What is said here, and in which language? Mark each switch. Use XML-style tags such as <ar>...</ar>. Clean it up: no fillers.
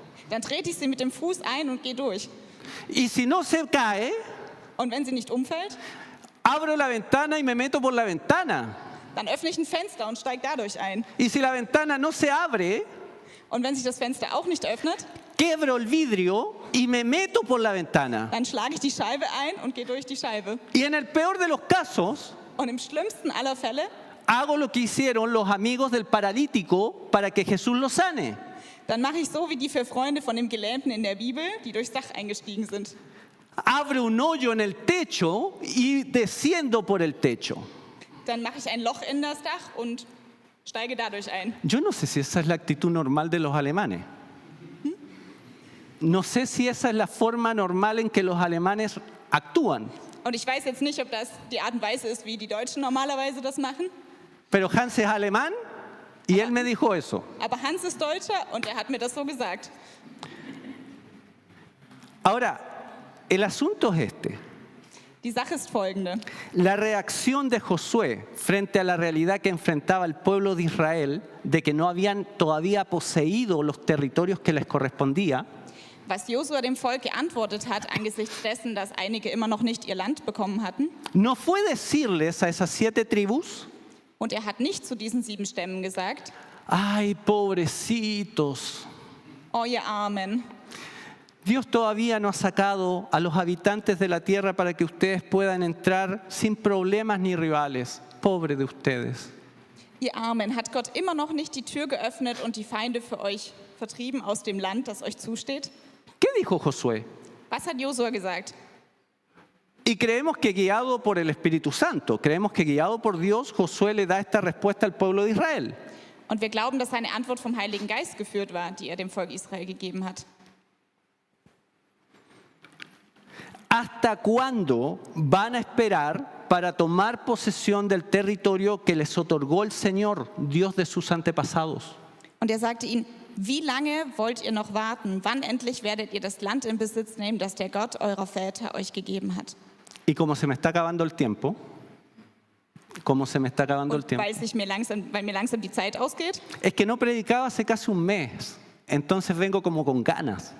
<de>dann trete ich sie mit dem Fuß ein und gehe durch.</de> <es>Y si no se cae,</es> <de>Und wenn sie nicht umfällt,</de> <es>abro la ventana y me meto por la ventana.</es> <de>dann öffne ich ein Fenster und steige dadurch ein.</de> <es>Y si la ventana no se abre,</es> <de>Und wenn sich das Fenster auch nicht öffnet,</de> <es>quebro el vidrio y me meto por la ventana.</es> <de>Dann schlage ich die Scheibe ein und gehe durch die Scheibe.</de> <es>Y en el peor de los casos,</es> <de>Und im schlimmsten aller Fälle,</de> <es>hago lo que hicieron los amigos del paralítico para que Jesús lo sane.</es> <de>dann mache ich so wie die 4 Freunde von dem Gelähmten in der Bibel, die durchs Dach eingestiegen sind.</de> <es>Abro un hoyo en el techo y desciendo por el techo.</es> <de>Dann mache ich ein Loch in das Dach und steige dadurch ein.</de> <es>Yo no sé si esa es la actitud normal de los alemanes. No sé si esa es la forma normal en que los alemanes actúan.</es> <de>Und ich weiß jetzt nicht, ob das die Art und Weise ist, wie die Deutschen normalerweise das machen.</de> <es>Pero Hans es alemán y él me dijo eso.</es> <de>Aber Hans ist Deutscher und er hat mir das so gesagt.</de> <es>Ahora, el asunto es este.</es> <de>Die Sache ist folgende.</de> <es>La reacción de Josué frente a la realidad que enfrentaba el pueblo de Israel, de que no habían todavía poseído los territorios que les correspondía,</es> <de>Was Josua dem Volk geantwortet hat, angesichts dessen, dass einige immer noch nicht ihr Land bekommen hatten.</de> <es>no fue decirles a esas 7 tribus,</es> <de>Und er hat nicht zu diesen 7 Stämmen gesagt,</de> <es>ay, pobrecitos,</es> <de>oh ihr Armen,</de> <es>Dios todavía no ha sacado a los habitantes de la tierra para que ustedes puedan entrar sin problemas ni rivales. Pobre de ustedes.</es> <de>ihr Armen, hat Gott immer noch nicht die Tür geöffnet und die Feinde für euch vertrieben aus dem Land, das euch zusteht?</de> <es>¿Qué dijo Josué?</es> <de>Was hat Josua gesagt?</de> <es>Y creemos que guiado por el Espíritu Santo, creemos que guiado por Dios, Josué le da esta respuesta al pueblo de Israel.</es> <de>Und wir glauben, dass seine Antwort vom Heiligen Geist geführt war, die er dem Volk Israel gegeben hat.</de> <es>¿Hasta cuándo van a esperar para tomar posesión del territorio que les otorgó el Señor, Dios de sus antepasados?</es> <de>Und er sagte ihnen, wie lange wollt ihr noch warten? Wann endlich werdet ihr das Land in Besitz nehmen, das der Gott eurer Väter euch gegeben hat?</de> <es>Y como se me está acabando el tiempo,</es> <de>Und weil mir langsam die Zeit ausgeht</de> <es>es que no predicaba hace casi un mes, entonces vengo como con ganas.</es>